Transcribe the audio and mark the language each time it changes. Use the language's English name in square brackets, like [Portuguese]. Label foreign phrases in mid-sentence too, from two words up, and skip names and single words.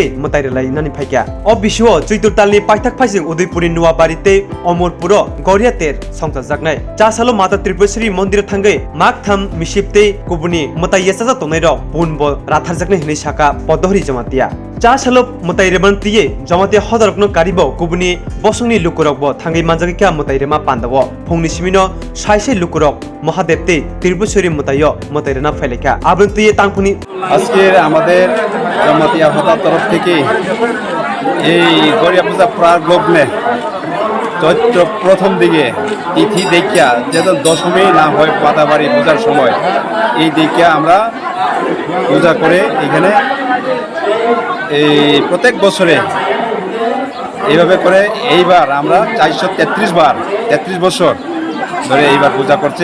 [Kok Borok] मताइरेलाइ नानि फाइक्या अ बिशुओ चैत्रतालनि पाइथाक फाइजिं उदयपुरनि नुवाबारिते अमरपुर गौरिया तेर संसा जागनाय चासालो माता त्रिपुरेश्वरी मन्दिर थांगै माग थाम मिसिपते कुबुनि मताइयासा तंनाय र बुनबो राथार जागनाय हिनै साका पदहरि जमातिया चासालो मताइरेबानतिये जमातिया हदरकनो कारिबो कुबुनि बसंनि लुकुरकबो थांगै मानजागैका मताइरेमा पान्दावो फुंनि सिमिनो साइसि लुकुरक महादेबते त्रिपुरेश्वरी मताइयो मताइरेना फाइलेका আবৃত্তিয়ে তাংফুনি [Bangla] আজকের আমাদের জমাতিয়া হতার তরফ থেকে এই গড়িয়া পূজা প্রাক লগ্নে চৈত্র প্রথম দিকে তিথি দেখিয়া যেন দশমী না হয় পাতাবাড়ি পূজার সময় এই দেখিয়া আমরা পূজা করে এখানে এই প্রত্যেক বছরে এইভাবে করে এইবার আমরা 433 বছর ধরে এইবার পূজা করছে।